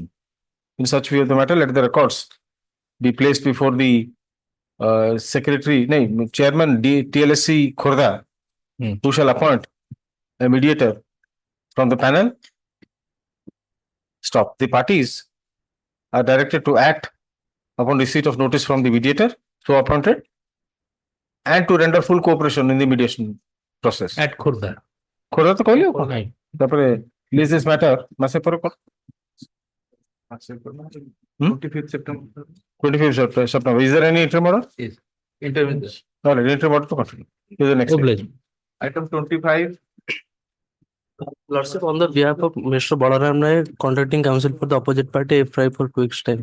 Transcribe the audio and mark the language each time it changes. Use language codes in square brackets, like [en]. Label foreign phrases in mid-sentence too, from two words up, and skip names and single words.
[en] In such view of the matter, let the records be placed before the chairman TLSC Khurda, who shall appoint a mediator from the panel. Stop. The parties are directed to act upon receipt of notice from the mediator so appointed and to render full cooperation in the mediation process. At Khurda. [or] Khurda to କହିଲି ଆଉ [en] Right. [or] ତାପରେ [en] release this matter [or] ମାସେ ପରେ କର [en] 25th September. 25th September. Is there any interim order? Yes. Interim. No, interim order to continue. To the next. Item 25. Lordship, on the behalf of Mr. Balaram Naik, contacting counsel for the opposite party, FRI for 2 weeks time.